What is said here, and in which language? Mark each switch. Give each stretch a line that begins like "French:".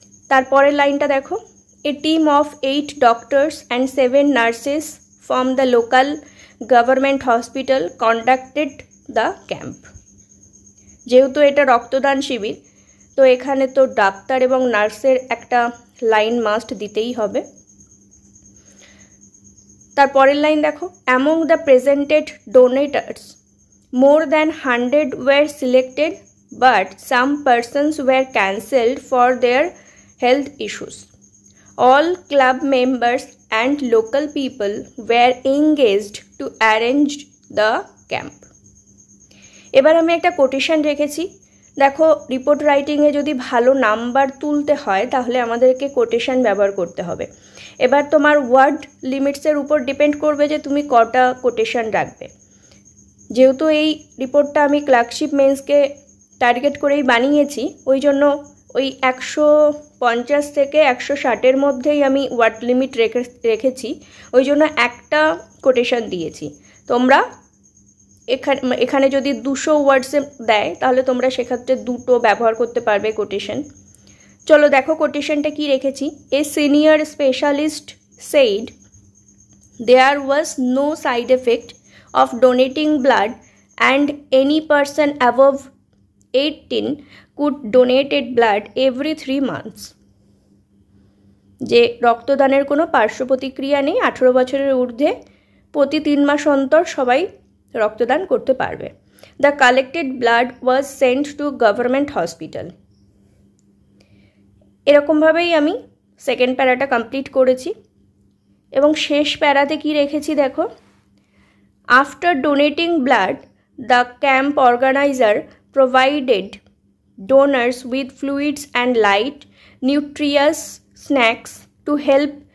Bangla: তারপরের লাইনটা দেখো,
English: A team of 8 doctors and 7 nurses from the local government hospital conducted the camp.
Bangla: যেহেতু এটা রক্তদান শিবির তো এখানে তো ডাক্তার এবং নার্সের একটা লাইন মাস্ট দিতেই হবে। তারপরের লাইন দেখো,
English: Among the presented donators more than 100 were selected, but some persons were cancelled for their health issues. All club members and local people were engaged to arrange the camp.
Bangla: এবার আমি একটা quotation রেখেছি। দেখো, report রাইটিংয়ে যদি ভালো number তুলতে হয় তাহলে আমাদেরকে কোটেশন ব্যবহার করতে হবে। এবার তোমার ওয়ার্ড লিমিটসের উপর ডিপেন্ড করবে যে তুমি কটা কোটেশন রাখবে। যেহেতু এই রিপোর্টটা আমি ক্লার্কশিপ মেন্সকে টার্গেট করেই বানিয়েছি, ওই জন্য ওই 150 থেকে 160-এর মধ্যেই আমি ওয়ার্ড লিমিট রেখেছি, ওই জন্য একটা কোটেশন দিয়েছি। তোমরা এখানে যদি 200 ওয়ার্ডসে দেয় তাহলে তোমরা সেক্ষেত্রে 2টো ব্যবহার করতে পারবে কোটেশন। চলো দেখো কোটেশনটা কি রেখেছি।
English: A senior specialist said there was no side effect of donating blood and any person above 18 could donate blood every 3 months.
Bangla: যে রক্তদানের কোনো পার্শ্ব প্রতিক্রিয়া নেই, 18 বছরের ঊর্ধ্বে প্রতি 3 মাস অন্তর সবাই রক্তদান করতে পারবে।
English: The collected blood was sent to government hospital.
Bangla: এরকমভাবেই আমি সেকেন্ড প্যারাটা কমপ্লিট করেছি। এবং শেষ প্যারাতে কি রেখেছি দেখো,
English: after donating blood, the camp organizer provided donors with fluids and light, nutritious snacks to help